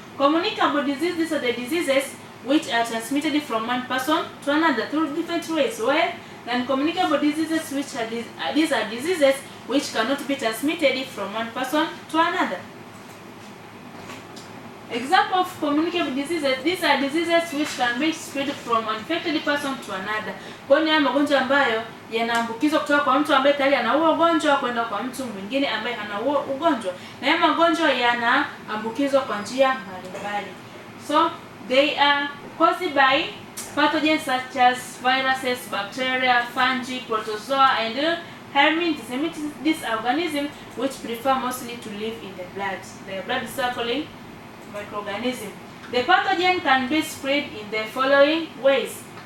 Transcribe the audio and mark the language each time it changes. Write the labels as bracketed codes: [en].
[en] Communicable diseases, these are the diseases which are transmitted from one person to another through different ways. While non-communicable diseases, which are these are diseases which cannot be transmitted from one person to another. Example of communicable diseases, these are diseases which can be spread from an infected person to another. [sw] Kwa hiyo ni magonjwa ambayo yanaambukizwa kutoka kwa mtu ambaye tayari ana huo ugonjwa kwenda kwa mtu mwingine ambaye hana huo ugonjwa. Na haya magonjwa yanaambukizwa kwa njia mbalimbali. [en] So they are caused by pathogens such as viruses, bacteria, fungi, protozoa and helminths. These organisms which prefer mostly to live in the blood. The blood circulating microorganism. The pathogen can be spread in the following ways.